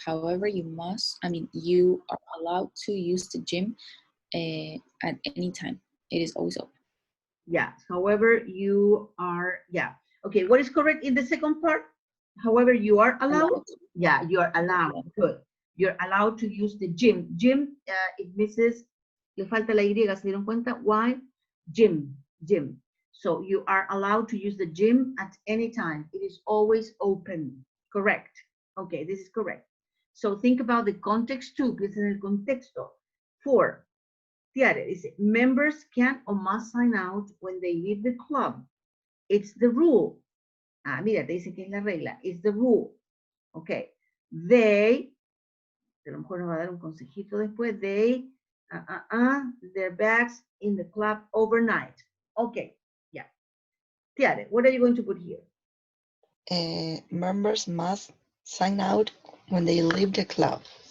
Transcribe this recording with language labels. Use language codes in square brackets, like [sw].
[en] However, you are allowed to use the gym at any time. It is always open. Yeah, however, you are, yeah. Okay, what is correct in the second part? However, you are allowed? Yeah, you are allowed, good. You're allowed to use the gym. Gym, it misses, [es] le falta la Y, ¿se dieron cuenta? [en] Why? Gym. So you are allowed to use the gym at any time. It is always open. Correct. Okay, this is correct. So think about the context too. [es] Piensa en el contexto. [en] 4. Tiare dice, members can or must sign out when they leave the club. It's the rule. [es] Ah, mira, te dice que es la regla. [en] It's the rule. Okay. [es] They, a lo mejor nos va a dar un consejito después. [en] They, their bags in the club overnight. Okay, yeah. Tiare, what are you going to put here? Members must sign out when they leave the club.